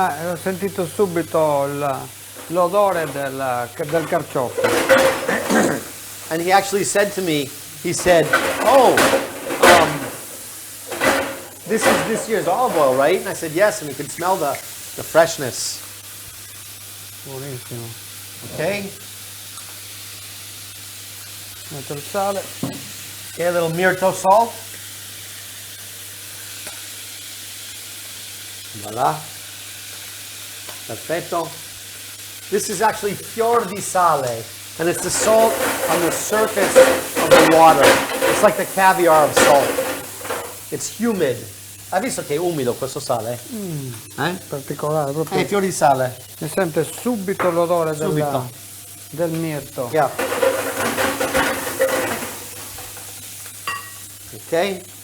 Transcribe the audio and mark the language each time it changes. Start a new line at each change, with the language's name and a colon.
Italian: Ho sentito subito l'odore del carciofo.
English: And he actually said to me, he said, this is this year's olive oil, right? And I said, yes, and he could smell the freshness.
Italian: Buonissimo.
English: Okay.
Italian: Metto il sale.
English: Okay, a little myrto salt.
Italian: Voila. Perfetto.
English: This is actually fior di sale, and it's the salt on the surface of the water. It's like the caviar of salt. It's humid.
Italian: Hai visto che è umido questo sale? Particolare, proprio. Fior di sale. Si sente subito l'odore del mirto.
English: Yeah. Okay.